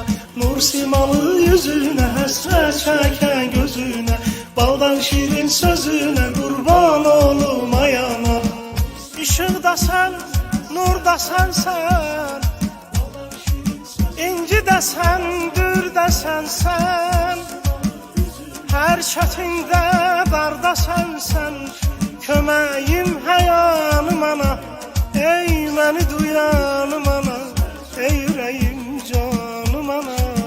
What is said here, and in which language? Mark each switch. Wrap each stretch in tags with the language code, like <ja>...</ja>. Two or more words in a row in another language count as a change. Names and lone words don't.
<az>Nur simalı yüzüne, həsrət çəkən gözüne, baldan şirin sözüne, kurban olmayana.</az> <tr>Işık da sen, nur da sen, İnci de sen, gül de sen. Her çetinde darda sen,</tr> <az>köməyim həyanım ana, ey məni duyanım ana,</az> <tr>ey yüreğim canım ana.</tr>